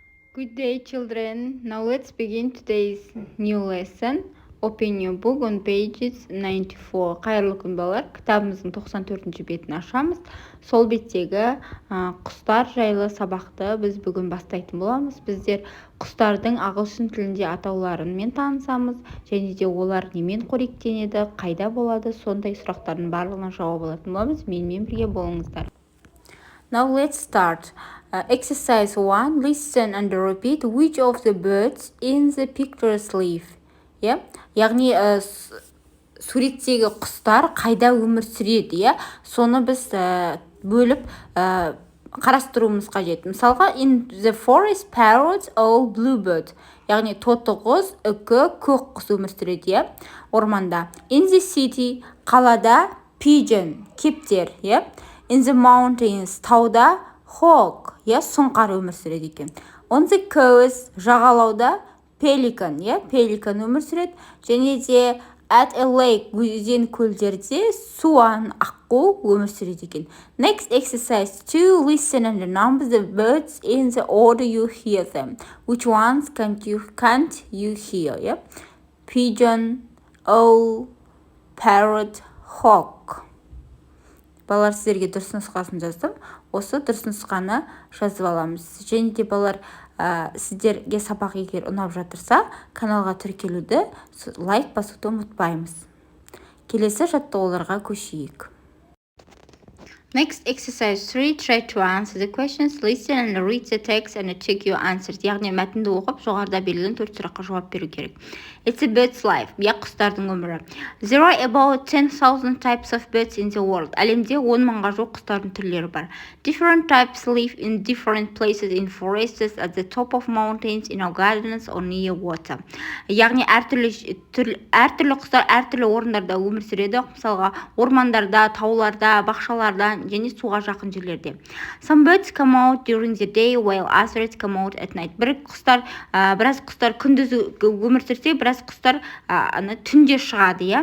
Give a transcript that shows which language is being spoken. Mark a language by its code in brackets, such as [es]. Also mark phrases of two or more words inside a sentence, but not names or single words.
[en] Good day, children. Now let's begin today's new lesson. Open your book on pages 94. [kk] Қайырлы күн балалар. Кітабымыздың 94-ші бетін ашамыз. Сол беттегі құстар жайлы сабақты біз бүгін бастайтын боламыз. Біздер құстардың ағылшын тілінде атауларымен танысамыз, және де олар немен қоректенеді, қайда болады, сондай сұрақтардың барлығына жауап алатын боламыз. Менімен бірге болыңыздар. [en] Now let's start. Exercise 1. Listen and repeat which of the birds in the pictures live. [kk] Яғни суреттегі құстар қайда өмір сүреді, соны біз бөліп қарастыруымыз қажет. Мысалға, [en] in the forest, parrots, owl, bluebird. [kk] Яғни тотықұс, үкі, көк құс өмір сүреді, орманда. [en] In the city, қалада, pigeon, кептер. In the mountains, [kk] тауда, hawk, сұңқар өмір сүреді екен. [en] On the coast, [kk] жағалауда, pelican, pelican өмір сүреді. Және де [en] at a lake, [kk] өзен көлдерде, swan, аққу өмір сүреді екен. [en] Next exercise 2. Listen and number the birds in the order you hear them. Which ones can't you hear? Pigeon, owl, parrot, hawk. [kk] Балалар, сіздерге дұрыс нұсқасын жаздым. Осы дұрыс нұсқаны жазып аламыз. Және де балалар, сіздерге сабақ егер ұнап жатырса, каналға тіркелуді, лайк басуды ұмытпаймыз. Келесі жаттығуларға көшейік. [en] Next exercise 3. Try to answer the questions. Listen and read the text and check your answers. [kk] Яғни мәтінді оқып, жоғарыда берілген 4 сұраққа жауап беру керек. [en] It's a bird's life. [kk] Құстардың өмірі. [en] There are about 10,000 types of birds in the world. [kk] Әлемде 10 мыңға жоқ құстардың түрлері бар. [en] Different types live in different places, in forests, at the top of mountains, in our gardens or near water. [kk] Яғни әртүрлі құстар әртүрлі орындарда өмір сүреді. Мысалға, ормандарда, тауларда, бақшаларда, және суға жақын жерлерде. [en] Some birds come out during the day while others come out at night. [kk] Біраз құстар күндіз өмір сүрсе, біраз құстар түнде шығады.